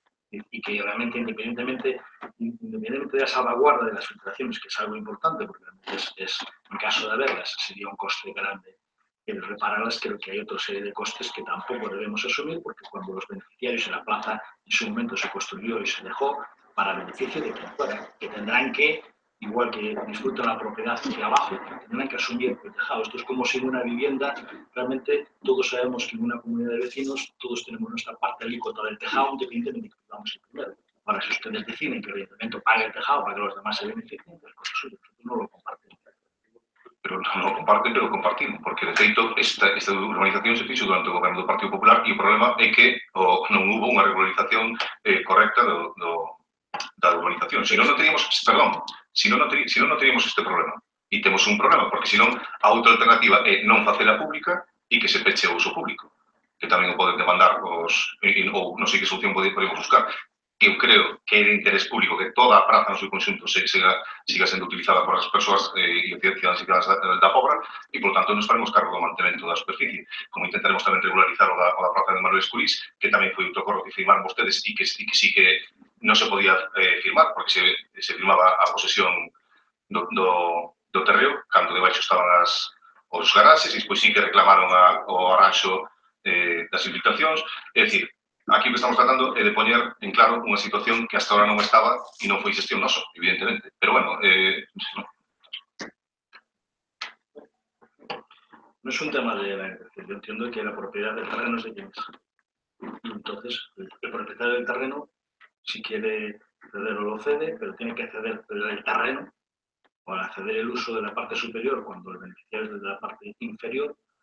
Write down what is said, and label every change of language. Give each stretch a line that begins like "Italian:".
Spanish: Y que realmente, independientemente de la salvaguarda de las filtraciones, que es algo importante, porque en caso de haberlas sería un coste grande el repararlas, creo que hay otra serie de costes que tampoco debemos asumir, porque cuando los beneficiarios en la plaza en su momento se construyó y se dejó para beneficio de quien fuera, que tendrán que, igual que disfrutan la propiedad de abajo, tendrán que asumir el tejado. Esto es como si en una vivienda, realmente todos sabemos que en una comunidad de vecinos todos tenemos nuestra parte alícuota del tejado, independientemente de que vamos el primero. Ahora, si ustedes deciden que el ayuntamiento pague el tejado para que los demás se beneficien, pues cosa suya, nosotros no lo compartimos.
Galician: Pero non
Spanish: lo comparten, pero lo compartimos,
Galician: porque de feito esta urbanización se fixo durante o goberno do Partido Popular e o problema é que non hubo unha regularización correcta da urbanización. Se non teríamos, perdón, se non teríamos este problema. E temos un problema, porque senón a outra alternativa é non facela pública e que se peche o uso público, que tamén o poden demandar ou non sei que solución podemos buscar. Eu creo que é de interés público que toda a praza no seu conxunto siga sendo utilizada por as persoas e cidadanos da Pobra e, por tanto, nos faremos cargo do mantemento da superficie. Como intentaremos tamén regularizar o da praza de Manuel Escurís, que tamén foi outro acordo que firmaron vostedes e que sí que non se podía firmar, porque se firmaba a posesión do terreo, cando debaixo estaban os garaxes, e despois sí que reclamaron o arranxo das infiltracións. É dicir, aquí o que estamos tratando é de poñer en claro unha situación que hasta ahora non estaba e non foi xestión noso, evidentemente. Pero, bueno,
Spanish: no es un tema de la yo entiendo que la propiedad del terreno es de quien es. Y entonces, el propietario del terreno, si quiere ceder o lo cede, pero tiene que ceder el terreno para ceder el uso de la parte superior cuando el beneficiario es de la parte inferior.